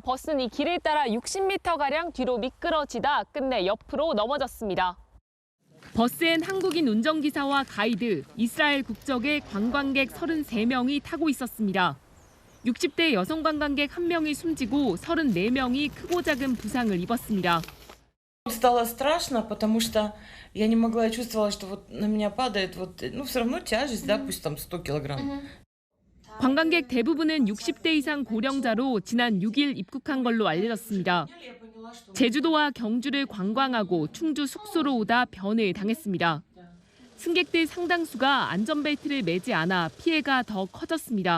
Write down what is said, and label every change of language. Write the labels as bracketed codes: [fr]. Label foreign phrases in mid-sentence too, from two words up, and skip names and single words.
[ko] 버스는 이 길을 따라 60m가량 뒤로 미끄러지다 끝내 옆으로 넘어졌습니다. 버스엔 한국인 운전기사와 가이드, 이스라엘 국적의 관광객 33명이 타고 있었습니다. 60대 여성 관광객 1명이 숨지고 34명이 크고 작은 부상을 입었습니다. [ru] Стало страшно, потому что я не могла, я чувствовала, что вот на меня падает, все равно тяжесть, да, пусть там 100 килограмм. [ko] 관광객 대부분은 60대 이상 고령자로 지난 6일 입국한 걸로 알려졌습니다. 제주도와 경주를 관광하고 충주 숙소로 오다 변을 당했습니다. 승객들 상당수가 안전벨트를 매지 않아 피해가 더 커졌습니다.